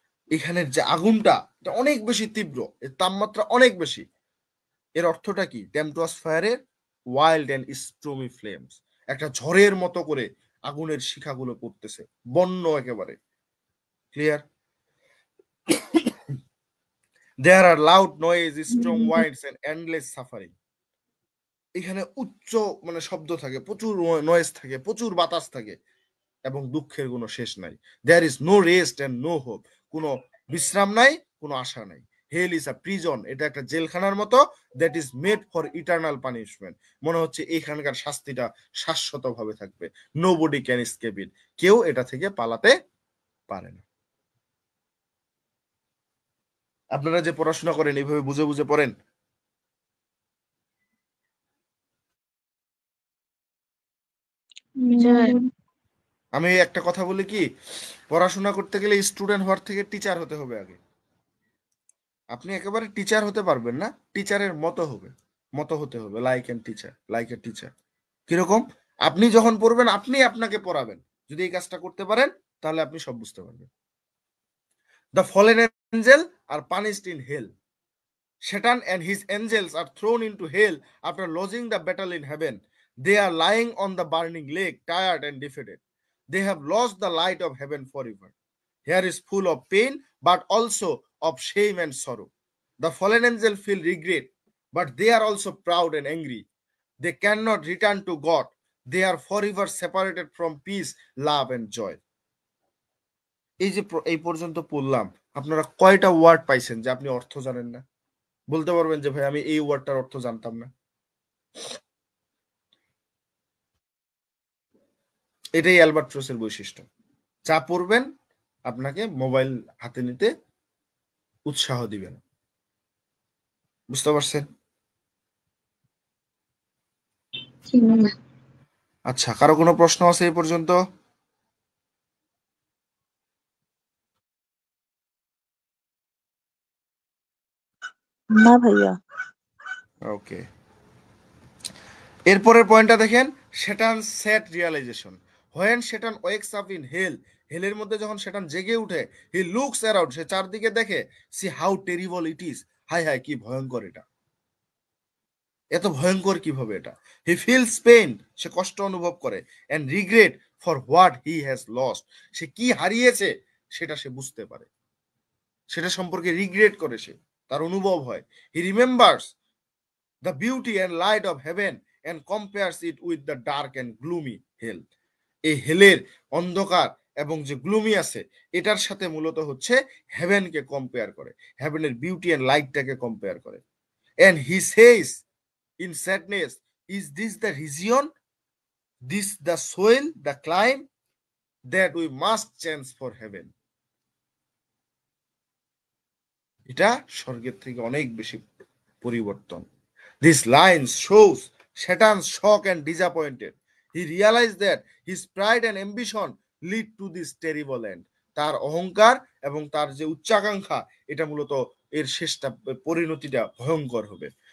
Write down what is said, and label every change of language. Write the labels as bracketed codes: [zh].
[bn] এখানের যে আগুনটা এটা অনেক বেশি তীব্র, এর তাপমাত্রা অনেক বেশি। এর অর্থটা কি? [en] tempestuous ফায়ারের wild and stormy flames, [bn] একটা ঝড়ের মতো করে আগুনের শিখাগুলো পড়তেছে, বন্য একেবারে। Clear? [en] There are loud noise, strong winds and endless suffering. [bn] এখানে উচ্চ মানে শব্দ থাকে, প্রচুর নয়েজ থাকে, প্রচুর বাতাস থাকে এবং দুঃখের কোনো শেষ নাই। [en] There is no rest and no hope. [bn] কোনো বিশ্রাম নাই, কোনো আশা নাই। [en] Hell is a prison, [bn] এটা একটা জেলখানার মতো, [en] that is made for eternal punishment. [bn] মনে হচ্ছে এখানকার শাস্তিটা শাশ্বতভাবে থাকবে। [en] Nobody can escape it. [bn] কেউ এটা থেকে পালাতে পারে না। আপনারা যে পড়াশোনা করেন এইভাবে বুঝে বুঝে পড়েন? আমি একটা কথা বলি কি, পড়াশোনা করতে গেলে স্টুডেন্ট হওয়ার থেকে টিচার হতে হবে আগে। আপনি একেবারে টিচার হতে পারবেন না, টিচারের মতো হতে হবে, [en] Like a teacher. [bn] কিরকম? আপনি যখন পড়বেন আপনি আপনাকে পড়াবেন, যদি এই কাজটা করতে পারেন তাহলে আপনি সব বুঝতে পারবেন। [en] The fallen angel are punished in hell. Satan and his angels are thrown into hell after losing the battle in heaven. They are lying on the burning lake, tired and defeated. They have lost the light of heaven forever. Here is full of pain, but also of shame and sorrow. The fallen angels feel regret, but they are also proud and angry. They cannot return to God. They are forever separated from peace, love, and joy. [bn] এই যে এই পর্যন্ত পড়লাম, আপনারা কয়টা word পাইছেন যে আপনি অর্থ জানেন না? বলতে পারবেন যে ভাই আমি এই ওয়ার্ডটার অর্থ জানতাম না? এটাই অ্যালবার্ট্রসের বৈশিষ্ট্য। যা পড়বেন আপনাকে মোবাইল হাতে নিতে উৎসাহ দিবেন। বুঝতে পারছেন? আচ্ছা, কারো কোনো প্রশ্ন আছে এই পর্যন্ত? না ভাইয়া। ওকে, এরপরের পয়েন্টটা দেখেন, [en] Satan set realization. When Satan wakes up in hell, [bn] হেলের মধ্যে যখন Satan জেগে উঠে, [en] he looks around, [bn] সে চারদিকে দেখে, [en] see how terrible it is. [bn] হায় হায়, কি ভয়ঙ্কর এটা, এত ভয়ঙ্কর কিভাবে এটা। [en] he feels pain, [bn] সে কষ্ট অনুভব করে, [en] and regret for what he has lost. [bn] সে কি হারিয়েছে সেটা সে বুঝতে পারে, সেটা সম্পর্কে রিগ্রেট করে, সে তার অনুভব হয়। [en] he remembers the beauty and light of heaven and compares it with the dark and gloomy hell. [bn] এই হেলের অন্ধকার এবং যে গ্লুমি আছে এটার সাথে মূলত হচ্ছে হেভেনকে কম্পেয়ার করে, হেভেনের বিউটি এন্ড লাইটটাকে কম্পেয়ার করে। [en] and he says in sadness, is this the region, this the soil, the climb that we must change for heaven? [bn] এটা স্বর্গের থেকে অনেক বেশি পরিবর্তন। [en] This line shows Satan's shock and disappointed. He realized that his pride and ambition lead to this terrible end. [bn] তার অহংকার এবং তার যে উচ্চাকাঙ্ক্ষা এটা মূলত এর শেষটা পরিণতিটা ভয়ঙ্কর হবে।